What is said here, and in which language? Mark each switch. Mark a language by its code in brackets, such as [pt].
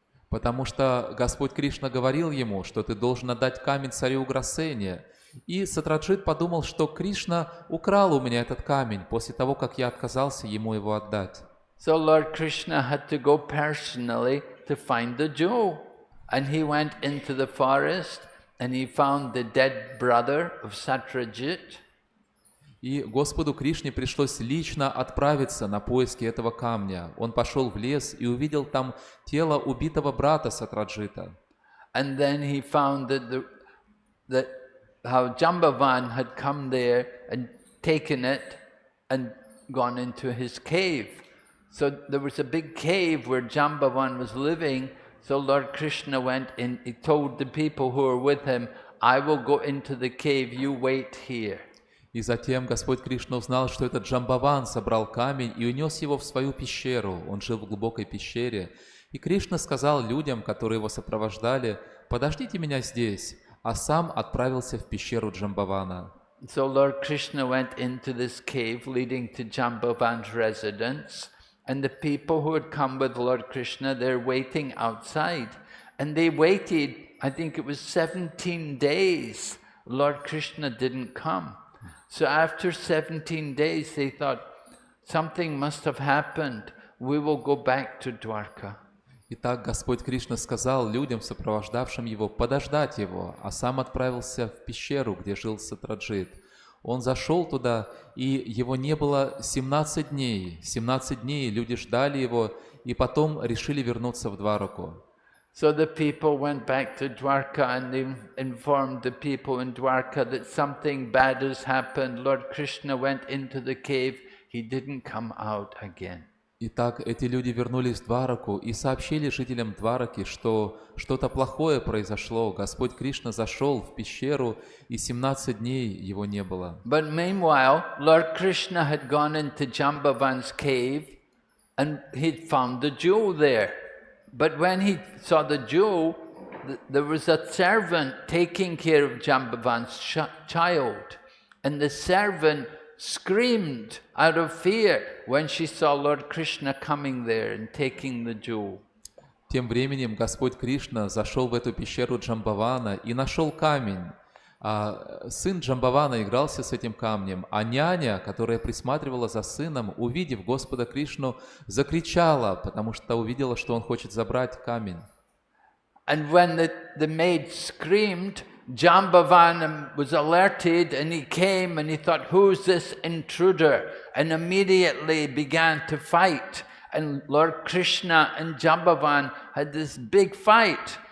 [ru] Потому что Господь Кришна говорил ему, что ты должен отдать камень царю Уграсене. И Сатраджит подумал, что Кришна украл у меня этот камень после того, как я отказался ему его отдать. [en] So Lord Krishna had to go personally to find the jewel. And he went into the forest and he found the dead brother of Satrajit. [ru] И Господу Кришне пришлось лично отправиться на поиски этого камня. Он пошел в лес и увидел там тело убитого брата Сатраджита. [en] And then he found that how Jambavan had come there and taken it and gone into his cave. So there was a big cave where Jambavan was living. So Lord Krishna went in, he told the people who were with him, I will go into the cave, you wait here. [ru] И затем Господь Кришна узнал, что этот Джамбаван собрал камень и унес его в свою пещеру. Он жил в глубокой пещере. И Кришна сказал людям, которые его сопровождали, «Подождите меня здесь», а сам отправился в пещеру Джамбавана. [en] So Lord Krishna went into this cave leading to Jambavan's residence. And the people who had come with Lord Krishna, they're waiting outside. And they waited, I think it was 17 days. Lord Krishna didn't come. So after 17 days, they thought, something must have happened. We will go back to Dwarka. [ru] Итак, Господь Кришна сказал людям, сопровождавшим его, подождать его, а сам отправился в пещеру, где жил Сатраджит. Он зашел туда, и его не было 17 дней. 17 дней люди ждали его, и потом решили вернуться в Двараку. [en] So the people went back to Dwarka and they informed the people in Dwarka that something bad has happened. Lord Krishna went into the cave. He didn't come out again. [ru] Итак, эти люди вернулись в Двараку и сообщили жителям Двараки, что что-то плохое произошло. Господь Кришна зашел в пещеру, и 17 дней его не было. [en] But meanwhile, Lord Krishna had gone into Jambavan's cave and he'd found the jewel there. But when he saw the jewel, there was a servant taking care of Jambavan's child. And the servant screamed out of fear when she saw Lord Krishna coming there and taking the jewel. [ru] Тем временем Господь Кришна зашел в эту пещеру Джамбавана и нашел камень. Сын Джамбавана игрался с этим камнем, а няня, которая присматривала за сыном, увидев Господа Кришну, закричала, потому что увидела, что он хочет забрать камень. [en] And when the maid screamed, Jambavan was alerted and he came and he thought, who's this intruder? And immediately began to fight. And Lord Krishna and Jambavan had this big fight.